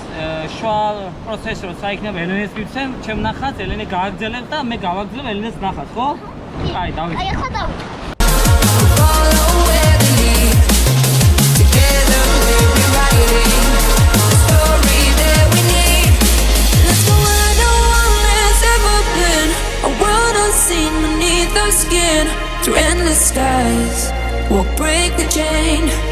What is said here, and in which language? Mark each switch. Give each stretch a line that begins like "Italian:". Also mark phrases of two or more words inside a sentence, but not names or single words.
Georgian: შუა პროცესში როცა იქნება ელენეს ვიცემ, ჩემ ნახატს ელენე გააგრძელებს და მე გავაგრძელებ ელენეს ნახატს, ხო? აი, დავიწყებ. აი, ახლა დავიწყებ.
English: Follow where they lead. Together we'll be writing the story that we need. Let's go where no one has ever been. A world unseen beneath our skin. Through endless skies, we'll break the chain.